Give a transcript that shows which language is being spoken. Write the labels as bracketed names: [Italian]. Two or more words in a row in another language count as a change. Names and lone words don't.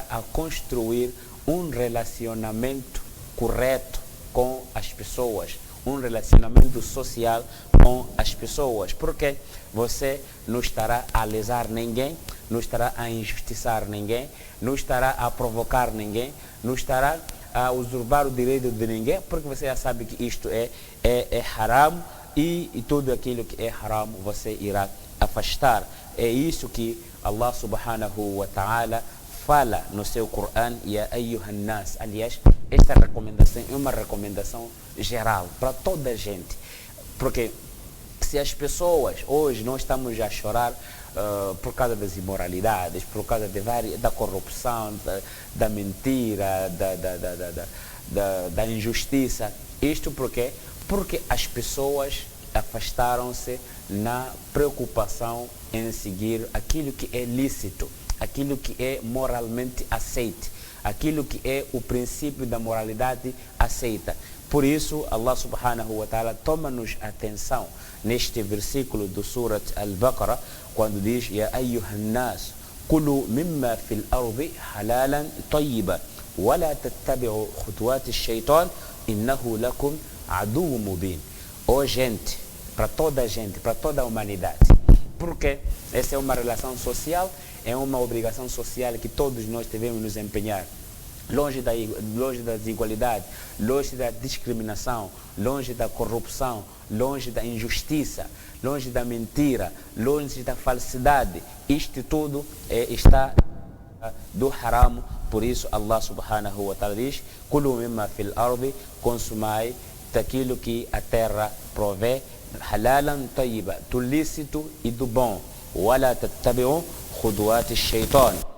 [Portuguese] a construir um relacionamento correto com as pessoas, um relacionamento social com as pessoas, porque você não estará a lesar ninguém, não estará a injustiçar ninguém, não estará a provocar ninguém, não estará a usurpar o direito de ninguém, porque você já sabe que isto é haram, e tudo aquilo que é haram você irá afastar. É isso que [Arabic] الله سبحانه وتعالى [Portuguese] fala no seu Coran, [Arabic] يا أيها الناس. [Portuguese] Aliás, esta recomendação é uma recomendação geral para toda a gente, porque se as pessoas hoje não estamos a chorar por causa das imoralidades, por causa da corrupção, da mentira, da injustiça, isto porque as pessoas afastaram-se na preocupação em seguir aquilo que é lícito, aquilo que é moralmente aceite, aquilo que é o princípio da moralidade aceita. Por isso, [Arabic] الله سبحانه وتعالى [Portuguese] toma-nos atenção neste versículo do Surat Al-Baqarah, quando diz, [Arabic] يا أيها الناس، كلوا مما في الأرض حلالا طيبا، ولا تتبعوا خطوات الشيطان، إنه لكم عدو مبين. [Portuguese] Ó gente, para toda a gente, para toda a humanidade. Porque essa é uma relação social, é uma obrigação social que todos nós devemos nos empenhar. Longe da desigualdade, longe da discriminação, longe da corrupção, longe da injustiça, longe da mentira, longe da falsidade. Isto tudo está do haram. Por isso [Arabic] الله سبحانه وتعالى [Portuguese] diz, [Arabic] كلوا مما في الأرض, [Portuguese] consumai daquilo que a terra provê, [Arabic] حلالا طيبا, [Portuguese] do lícito e do bom. [Arabic] ولا تتبعوا خطوات الشيطان.